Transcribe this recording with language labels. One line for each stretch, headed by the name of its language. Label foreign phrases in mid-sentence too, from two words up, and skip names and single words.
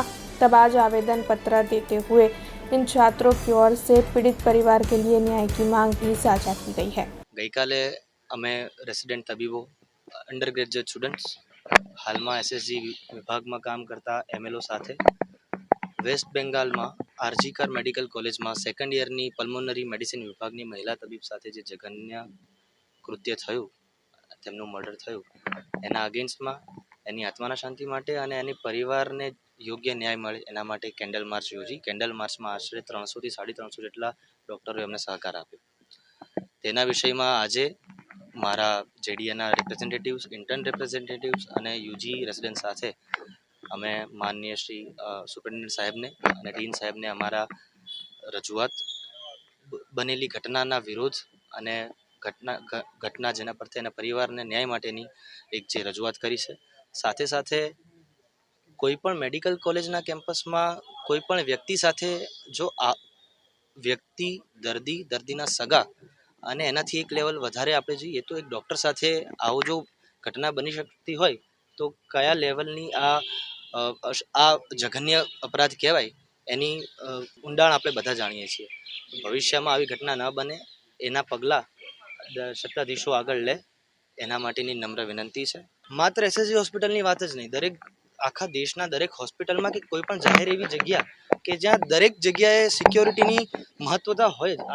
Hindi: तब आज आवेदन पत्र देते हुए इन छात्रों की ओर से पीड़ित परिवार के लिए न्याय की मांग भी साझा की गई है।
Gujarati: ગઈ કાલે અમે રેસિડેન્ટ તબીબો
English: under graduate students
Gujarati: હાલ માં એસએસજી વિભાગ માં કામ કરતા એમએલઓ સાથે વેસ્ટ બેંગાલ માં આરજીકર મેડિકલ કૉલેજ માં
English: second year
Gujarati: ની
English: pulmonary medicine
Gujarati: વિભાગ ની મહિલા તબીબ સાથે જે જઘન્ય કૃત્ય થયું તેમનું મર્ડર થયું એના અગેન્સ્ટ માં એની આત્માના શાંતિ માટે અને એની પરિવારને યોગ્ય ન્યાય મળે એના માટે
English: candle march
Gujarati: યોજી।
English: candle march
Gujarati: માં આશરે 300 થી 350 જેટલા ડૉક્ટરો એમને સહકાર આપ્યો। તેના વિષયમાં આજે મારા જેડીએના રિપ્રેઝેન્ટેટિવ્સ
English: intern representatives
Gujarati: અને
English: UG resident
Gujarati: સાથે અમે માનનીય શ્રી સુપરિટેન્ડેન્ટ સાહેબ ને અને ડીન સાહેબ ને અમારા રજૂઆત બનેલી ઘટનાના વિરોધ અને ઘટના જેના પરથી એના પરિવારને ન્યાય માટેની એક જે રજૂઆત કરી છે। સાથે સાથે કોઈપણ મેડિકલ કૉલેજના કેમ્પસમાં કોઈપણ વ્યક્તિ સાથે જો આ વ્યક્તિ દર્દીના સગા અને એનાથી એક લેવલ વધારે આપણે જોઈએ તો એક ડૉક્ટર સાથે આવો જો ઘટના બની શકતી હોય તો કયા લેવલની આ જઘન્ય અપરાધ કહેવાય એની ઊંડાણ આપણે બધા જાણીએ છીએ। ભવિષ્યમાં આવી ઘટના ન બને એના પગલાં સત્તાધીશો આગળ લે એના માટેની નમ્ર વિનંતી છે। માત્ર એસએસજી હોસ્પિટલની વાત જ નહીં, દરેક આખા દેશના દરેક હોસ્પિટલમાં કે કોઈ પણ જાહેર એવી જગ્યા કે જ્યાં દરેક જગ્યાએ સિક્યોરિટીની મહત્વતા હોય જ।